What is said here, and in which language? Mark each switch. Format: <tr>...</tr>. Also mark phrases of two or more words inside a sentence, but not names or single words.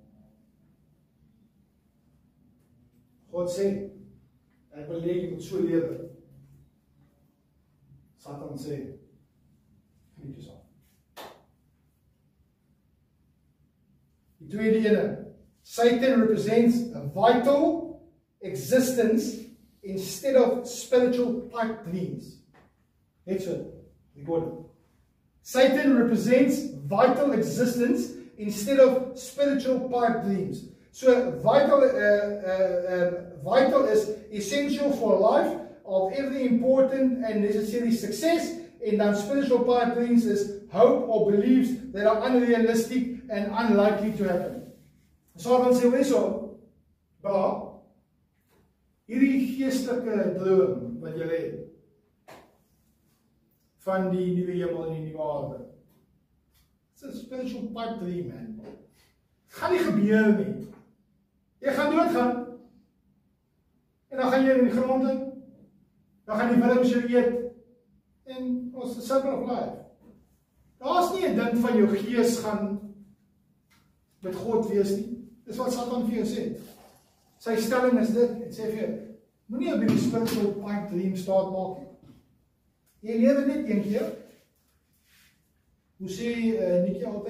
<af>God sê, ek wil hê jy moet so lewe. Satan sê, geniet jouself. Die tweede ene,</af> <en>Satan represents a vital existence instead of spiritual pipe dreams.</en> <af>Net so, die woord.</af> <en>Satan represents vital existence instead of spiritual pipe dreams. So vital is essential for life of every important and necessary success, and then spiritual pipe dreams is hope or beliefs that are unrealistic and unlikely to happen.</en> <af>Satan sê wees so, hierdie geestelike droom wat jy het, van die nuwe hemel en die nuwe aarde.</af> <en>It's a spiritual pipe dream, man.</en> <af>Gaan nie gebeur nie. Jy gaan doodgaan. En dan gaan jy in die grond in. Dan gaan die wurms jou eet. En ons</af> <en>the circle of life.</en> <af>Daar is nie 'n ding van jou gees gaan met God wees nie. Dis wat Satan vir jou sê. Sy stelling is dit, en sê vir jou, moenie op die</af> <en>spiritual pipe dream</en> <af>staat maak nie. Jy lewe net een keer. Hoe sê Nikkie altyd?</af>